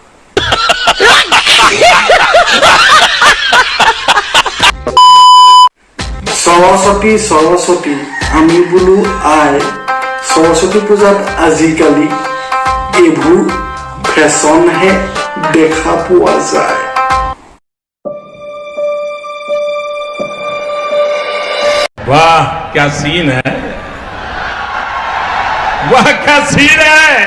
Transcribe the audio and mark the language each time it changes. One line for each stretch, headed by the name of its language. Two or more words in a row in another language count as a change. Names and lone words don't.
Assamese: সৰস্বতী সৰস্বতী আমি বোলো আই, সৰস্বতী পূজাত আজিকালি এইবোৰ ফেশ্বনহে দেখা পোৱা যায়।
Hindi: वाह क्या सीन है, वाह क्या सीन है।